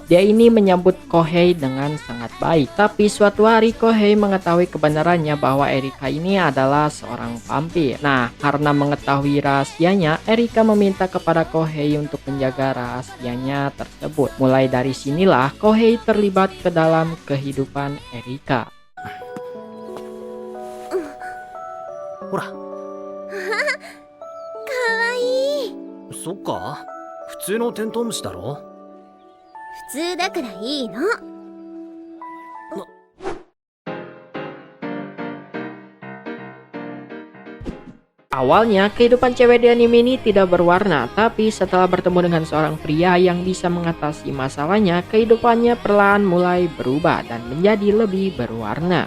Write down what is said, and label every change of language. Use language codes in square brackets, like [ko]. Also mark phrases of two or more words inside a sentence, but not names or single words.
[id] Dia ini menyambut Kohei dengan sangat baik. Tapi suatu hari Kohei mengetahui kebenarannya bahwa Erika ini adalah seorang vampir. Nah, karena mengetahui rahasianya, Erika meminta kepada Kohei untuk menjaga rahasianya tersebut. Mulai dari sinilah Kohei terlibat ke dalam kehidupan Erika. [ja] ほら。かわいい。そっか。普通のテントウムシだろ。普通だからいいの。 [id] Awalnya kehidupan cewek di anime ini tidak berwarna, tapi setelah bertemu dengan seorang pria yang bisa mengatasi masalahnya, kehidupannya perlahan mulai berubah dan menjadi lebih berwarna.